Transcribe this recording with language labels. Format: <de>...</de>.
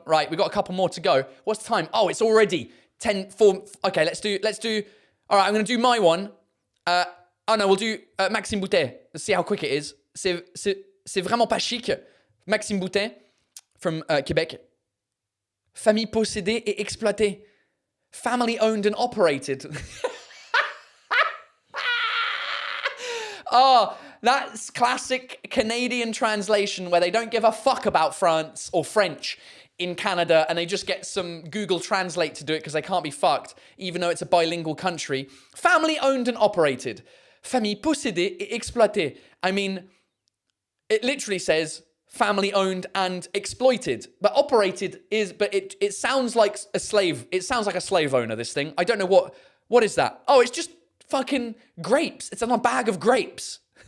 <en>Right, we got a couple more to go. What's the time? Oh, it's already 10:04. Okay, let's do. All right, I'm going to do my one. Oh no, we'll do Maxime Boutet. Let's see how quick it is.</en> <fr>C'est vraiment pas chic. Maxime Boutet</fr> <en>from Quebec.</en> <fr>Famille possédée et exploitée.</fr> <en>Family owned and operated. Oh, that's classic Canadian translation where they don't give a fuck about France or French in Canada and they just get some Google Translate to do it because they can't be fucked, even though it's a bilingual country. Family owned and operated.</en> <fr>Famille possédée et exploitée.</fr> <en>I mean, it literally says family owned and exploited. But operated is, but it sounds like a slave. It sounds like a slave owner, this thing. I don't know what is that? Oh, it's just fucking grapes. It's in a bag of grapes.</en>